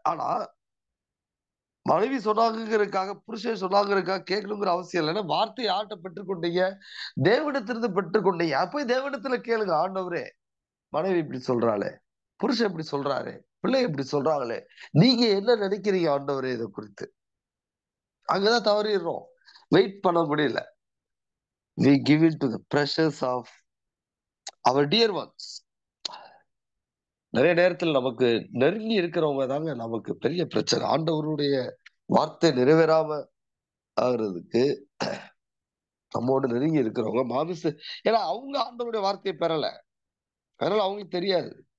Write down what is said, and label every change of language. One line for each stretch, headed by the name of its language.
Tamil: ஆனா மனைவி சொன்னாங்கிறதுக்காக, புருஷன் சொன்னாங்கிறதுக்காக கேட்கணுங்கிற அவசியம் இல்லை. ஏன்னா வார்த்தை யார்கிட்ட பெற்றுக்கொண்டீங்க, தேவனிடத்திலிருந்து பெற்றுக்கொண்டீங்க. அப்ப தேவனிடத்துல கேளுங்க, ஆண்டவரே மனைவி இப்படி சொல்றாளே, புருஷன் இப்படி சொல்றாரு, பிள்ளை இப்படி சொல்றாங்களே, நீங்க என்ன நினைக்கிறீங்க ஆண்டவரே இதை குறித்து? அங்கதான் தவறிடுறோம். வெயிட் பண்ண முடியல.
English: we give in to the pressures of our dear ones.
Tamil: நிறைய நேரத்தில் நமக்கு நெருங்கி இருக்கிறவங்க தாங்க நமக்கு பெரிய பிரச்சனை. ஆண்டவருடைய வார்த்தை நிறைவேறாம ஆகுறதுக்கு நம்மோடு நெருங்கி இருக்கிறவங்க மாமிச, ஏன்னா அவங்க ஆண்டவருடைய வார்த்தையை பெறல, அதனால அவங்களுக்கு தெரியாது.